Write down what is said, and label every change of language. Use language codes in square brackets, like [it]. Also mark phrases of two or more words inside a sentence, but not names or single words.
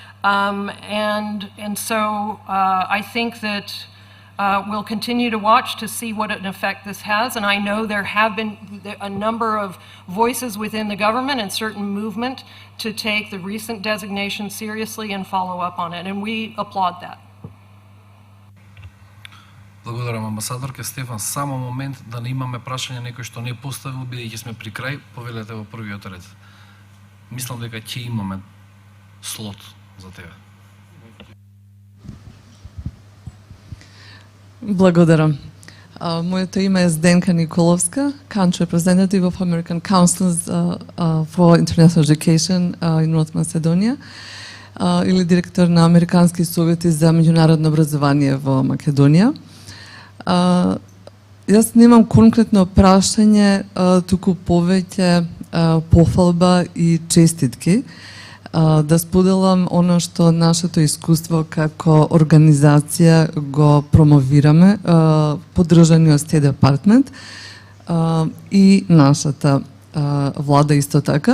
[en] And so I think that we'll continue to watch to see what an effect this has. And I know there have been a number of voices within the government and certain movement to take the recent designation seriously and follow up on it. And we applaud that. [mk] Благодарам, амбасадорке Стефан. Само момент да не имаме прашање некој што не поставил, бидејќи сме при крај, повелете во првиот ред. Мислам дека ќе имаме слот за тебе. Благодарам. Моето име е Зdenka Николовска, [en] Country Representative of American Councils for International Education in North Macedonia, [mk] или директор на Американски совети за меѓународно образование во Македонија. Јас немам конкретно прашање, туку повеќе пофалба и честитки. Да споделам оно што нашето искуство како организација го промовираме, поддржани од State Department и нашата влада исто така,